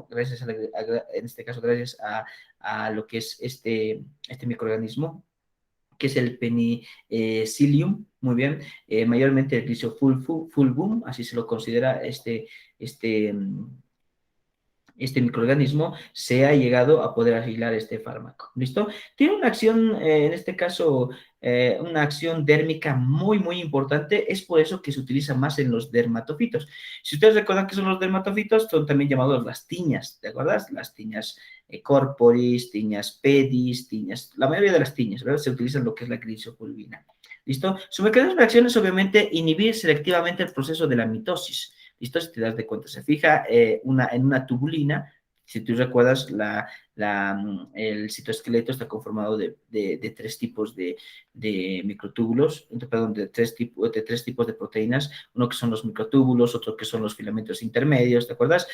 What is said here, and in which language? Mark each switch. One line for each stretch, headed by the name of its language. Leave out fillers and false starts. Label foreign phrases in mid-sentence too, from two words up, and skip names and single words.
Spanish: Gracias en este caso, gracias a lo que es este microorganismo que es el penicillium, muy bien, mayormente el Rhizopulvum, así se lo considera este, este microorganismo, se ha llegado a poder aislar este fármaco. ¿Listo? Tiene una acción, en este caso, una acción dérmica muy, muy importante. Es por eso que se utiliza más en los dermatofitos. Si ustedes recuerdan que son los dermatofitos, son también llamados las tiñas, ¿de acuerdo? Las tiñas corporis, tiñas pedis, tiñas, la mayoría de las tiñas, ¿verdad? Se utilizan lo que es la grisopulvina. ¿Listo? Su mecanismo de acción es obviamente inhibir selectivamente el proceso de la mitosis. ¿Listo? Si te das de cuenta, se fija en una tubulina. Si tú recuerdas, el citoesqueleto está conformado de 3 tipos de microtúbulos, perdón, de tres tipos de proteínas, uno que son los microtúbulos, otro que son los filamentos intermedios, ¿te acuerdas?